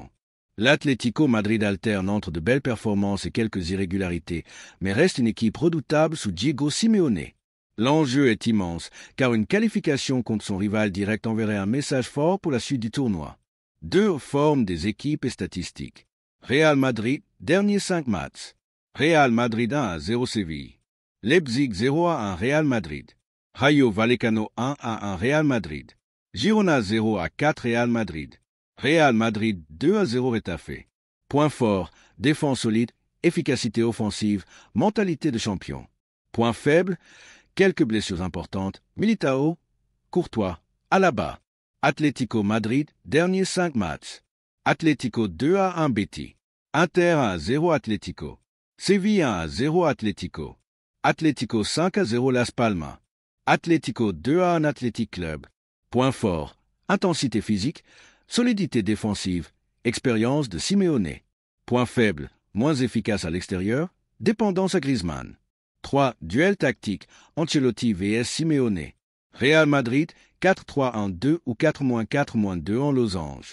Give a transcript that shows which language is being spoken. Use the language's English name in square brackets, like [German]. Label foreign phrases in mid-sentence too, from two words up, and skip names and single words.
[French] L'Atlético Madrid alterne entre de belles performances et quelques irrégularités, mais reste une équipe redoutable sous Diego Simeone. L'enjeu est immense, car une qualification contre son rival direct enverrait un message fort pour la suite du tournoi. Deux formes des équipes et statistiques. Real Madrid, derniers 5 matchs. Real Madrid 1-0 Séville. Leipzig 0-1 Real Madrid. Rayo Vallecano 1-1 Real Madrid. Girona 0-4 Real Madrid. Real Madrid 2-0 Retafe. Point fort, défense solide, efficacité offensive, mentalité de champion. Point faible, quelques blessures importantes, Militao, Courtois, Alaba. Atlético Madrid, derniers 5 matchs. Atlético 2-1 Betis. Inter 1-0 Atlético. Séville 1-0 Atlético. Atlético 5-0 Las Palmas. Atlético 2-1 Athletic Club. Point fort, intensité physique, solidité défensive, expérience de Simeone. Point faible, moins efficace à l'extérieur, dépendance à Griezmann. 3. Duel tactique, Ancelotti vs Simeone. Real Madrid, 4-3-1-2 ou 4-4-2 en losange.